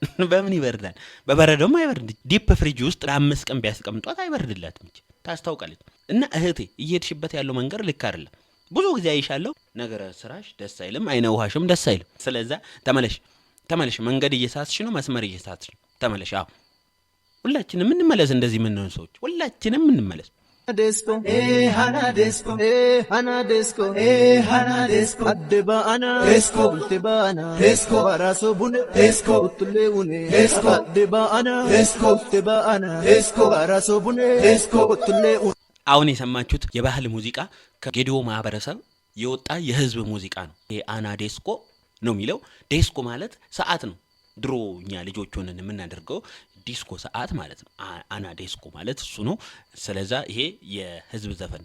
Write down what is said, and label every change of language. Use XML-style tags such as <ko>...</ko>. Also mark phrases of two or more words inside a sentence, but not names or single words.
<am>በበረዶም አይበርድ። ዲፕ ፍሪጅ ውስጥ ለ5 ቀን ቢያስቀምጧት አይበርድላትም እንጂ ታስታውቃለች። እና እህቴ እየሄድሽበት ያለው መንገድ ልክ አይደለም። ብዙ ጊዜ አይሻለሁ፣ ነገረ ስራሽ ደስ አይልም፣ አይነ ውሃሽም ደስ አይልም። ስለዛ ተመለሽ። መንገድ እየሳትሽ ነው፣ መስመር እየሳትሽ ነው። ተመለሽ። አዎ ሁላችንም እንመለስ። እንደዚህ የምንሆን ሰዎች ሁላችንም እንመለስ።</am> <gde>Disco, hana disco, adebana, disco, tebana, disco, baraso bune, disco, tulewune, disco, adebana, disco, tebana, disco, baraso bune, disco, tulewune።</gde> <am>አሁን የሰማችሁት የባህል ሙዚቃ ከጌዲዮ ማህበረሰብ የወጣ የህዝብ ሙዚቃ ነው። ይሄ አና ዴስኮ ነው የሚለው። ዴስኮ ማለት ሰዓት ነው። ድሮ እኛ ልጆች ሆነን የምናደርገው ዲስኮ ሰዓት ማለት ነው። አና ዴስኮ ማለት እሱ ነው። ስለዛ ይሄ የህዝብ ዘፈን</am>